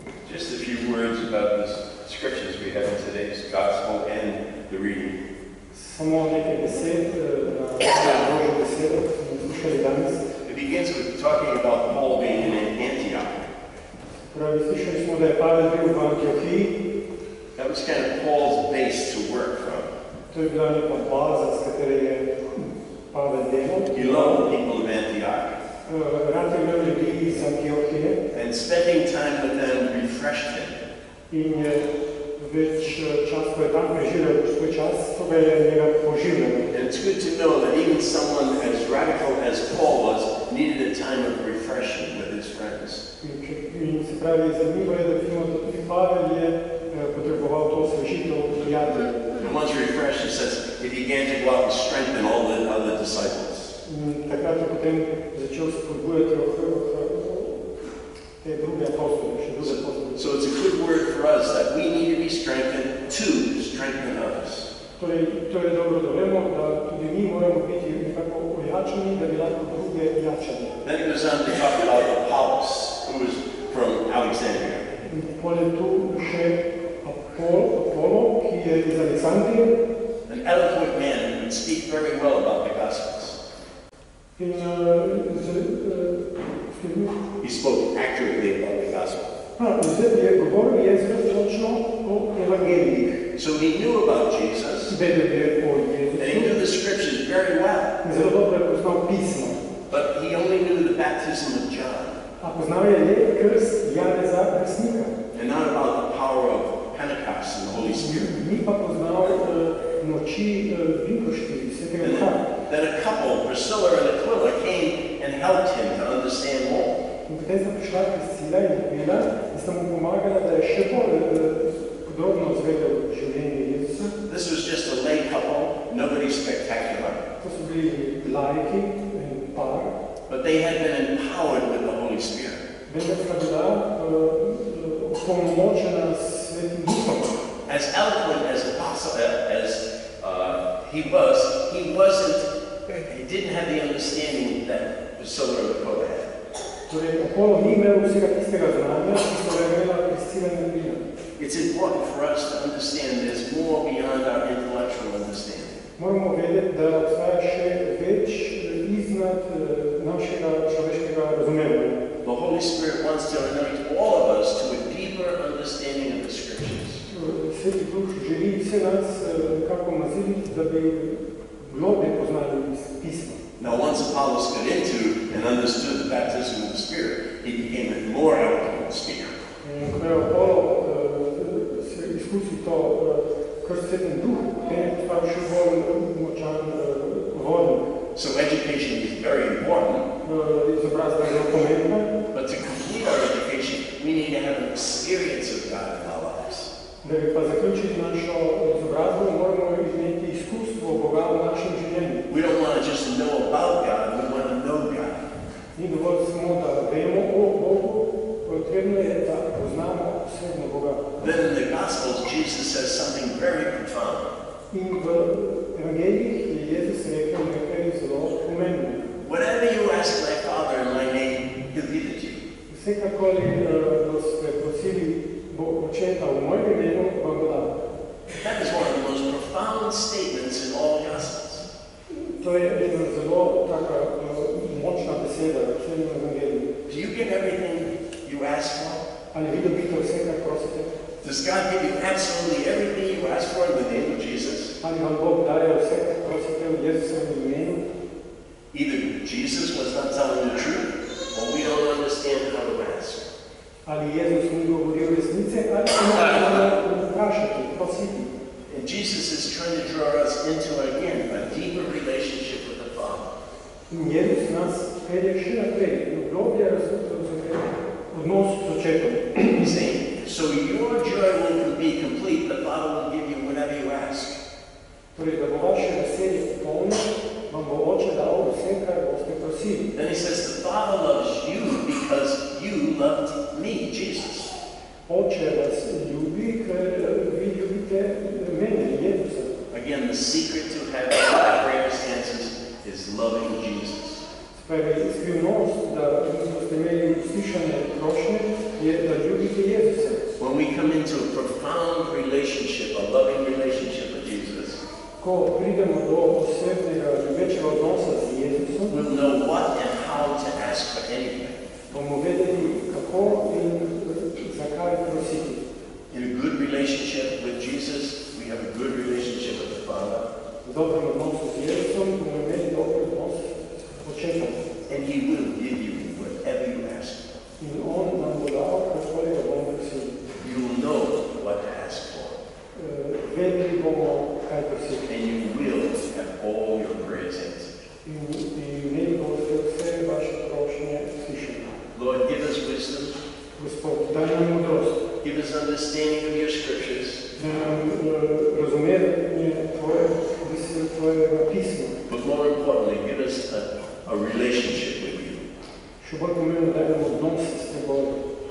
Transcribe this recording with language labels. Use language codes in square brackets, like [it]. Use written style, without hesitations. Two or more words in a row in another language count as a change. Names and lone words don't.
[en] Just a few words about the scriptures we have in today's gospel and the reading. [sl] Samo nekaj besed na Božjo besedo, ki smo slušali danes. [en] It begins with talking about Paul being in Antioch. [sl] Pravi, slišali smo, da je Pavel bil v Antiohiji. [en] That was kind of Paul's base to work from. [sl] To je bila neka baza, s katere je Pavel delal. [en] He loved the people of Antioch. [sl] Rad je imel ljudi iz Antiohije. [en] And spending time with them refreshed him. [sl] In je več čas, ko je tam preživel svoj čas, to ga je njega poživljalo. [en] And it's good to know that even someone as radical as Paul was needed a time of refreshing with his friends. [sl] In se pravi, zanimivo je, da vidimo, da tudi Pavel je potreboval to osvežitev prijateljev. [en] And once refreshed, he says, he began to go out and strengthen all the other disciples. [sl] Takrat je potem začel spodbujati te druge apostole, še druge apostole. [en] So it's a good word for us that we need to be strengthened to strengthen others. [sl] Torej, to je dobro, da vemo, da tudi mi moramo biti nekako ojačani, da bi lahko druge jačali. [en] Then he goes on to talk about Apollos, who was from Alexandria. [sl] Potem tu še Apollo, ki je iz Aleksandrije. [en] An eloquent man who would speak very well about the Gospels. [sl] In [en] he spoke accurately about the Gospel. [sl] Je govoril je zelo točno o evangeljih. [en] So he knew about Jesus, [sl] Vedel je o [en] and he knew [sl] Jezusu. [en] the scriptures very well. [sl] Zelo dobro je poznal pismo. [en] But he only knew the baptism of John, [sl] A poznal je le krst Janeza Krstnika. [en] and not about the power of Pentecost and the Holy Spirit. [sl] Ni pa poznal moči Vinkošti, Svetega Duha. [en] Then a couple, Priscilla and Aquila, came and helped him to understand more. [sl] In potem sta prišla Priscila in Aquila in sta mu pomagala, da je še bolj podrobno izvedel življenje Jezusa. [en] This was just a lay couple, nobody spectacular, [sl] To so bili laiki in par, [en] but they had been empowered with the Holy Spirit. [sl] vendar sta bila opolnomočena s Svetim Duhom. [en] As eloquent as he didn't have the understanding that Priscilla and Aquila had. [sl] Torej, Apollo ni imel vsega tistega znanja, ki so ga imela Priscila in Aquila. [en] It's important for us to understand there's more beyond our intellectual understanding. [sl] Moramo vedeti, da obstaja še več iznad našega človeškega razumevanja. [en] The Holy Spirit wants to anoint all of us to a deeper understanding of the Scriptures. [sl] Sveti Duh želi vse nas nekako maziliti, da bi globje poznali pismo. [en] Now, once Apollos got into and understood the baptism of the Spirit, he became a more eloquent speaker. [sl] In ko je Apollo se izkusil to krst Svetem Duhu, potem je postal še bolj močan govornik. [en] So education is very important, [sl] Izobrazba je zelo pomembna, [en] but to complete our education, we need to have an experience of God in our lives. [sl] da bi pa zaključili našo izobrazbo, moramo imeti izkustvo Boga v našem življenju. [en] We don't want to just know about God, we want to know God. [sl] Ni dovolj samo, da vemo o Bogu, potrebno je, da poznamo osebno Boga. [en] Then in the Gospels, Jesus says something very profound. [sl] In v evangelijih je Jezus rekel nekaj zelo pomembno. [en] Whatever you ask my Father in my name, he'll give it to you. [sl] Vsekakoli boste prosili Očeta v mojem imenu, vam bo dal. [en] That is one of the most profound statements in all Gospels. [sl] To je ena zelo taka močna beseda v celem evangeliju. [en] Do you get everything you ask for? [sl] Ali vi dobite vse, kar prosite? [en] Does God give you absolutely everything you ask for in the name of Jesus? [sl] Ali vam Bog daje vse, kar prosite v Jezusovem imenu? [en] Either Jesus was not telling the truth, or we don't understand how to ask. [sl] Ali Jezus ni govoril resnice, ali se moramo vprašati, prositi. [en] And Jesus is trying to draw us into, again, a deeper relationship with the Father. [sl] In Jezus nas pelje še naprej, v globlje odnos z Očetom. [en] He's saying, so your joy will be complete, the Father will give you whatever you ask. [sl] Torej, da bo vaše veselje polno, vam bo Oče dal vse, kar boste prosili. [en] Then he says, the Father loves you because you loved me, Jesus. [sl] Oče vas ljubi, ker vi ljubite mene, Jezusa. [en] Again, the secret to having our prayers answered is loving Jesus. [sl] Skrivnost, da boste imeli uslišane prošnje, je, da ljubite Jezusa. [en] come into a profound relationship, a loving relationship with Jesus, [sl] Ko pridemo do osebnega, ljubečega odnosa z Jezusom, [en] we'll know what and how to ask for anything. [sl] bomo vedeli, kako in zakaj prositi. [en] In a good relationship with Jesus, we have a good relationship with the Father. [sl] V dobrem odnosu z Jezusom bomo imeli dober odnos s Očetom. [en] And He will give you whatever you ask for. [sl] In On nam bo dal, kakor ga bomo prosili. [en] You will know what to ask for. [sl] Vedeli bomo, kaj prositi. [en] And you will have all your prayers answered. [sl] In imeli boste vse vaše prošnje slišali. [en] Lord, give us wisdom. [sl] Gospod, daj nam modrost. [en] Give us understanding of your scriptures. [sl] Daj nam razumevanje tvojega pisma. [en] But more importantly, give us a relationship with you. [sl] Še bolj pomembno, daj nam odnos s teboj.